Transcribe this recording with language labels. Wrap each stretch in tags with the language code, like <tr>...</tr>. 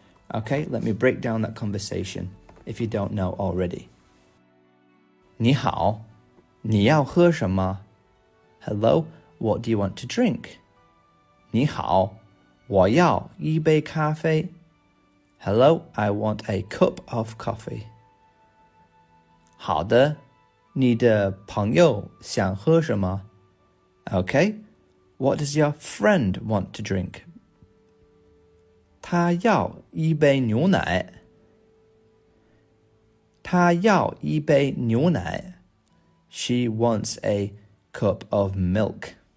<en>Okay, let me break down that conversation if you don't know already.</en> <zh>你好，你要喝什么？</zh> <en>Hello, what do you want to drink?</en> <zh>你好，我要一杯咖啡。</zh> <en>Hello, I want a cup of coffee.</en> <zh>好的，你的朋友想喝什么？</zh> <en>Okay, what does your friend want to drink?</en> <zh>他要一杯牛奶。她要一杯牛奶。</zh> <en>She wants a cup of milk.</en>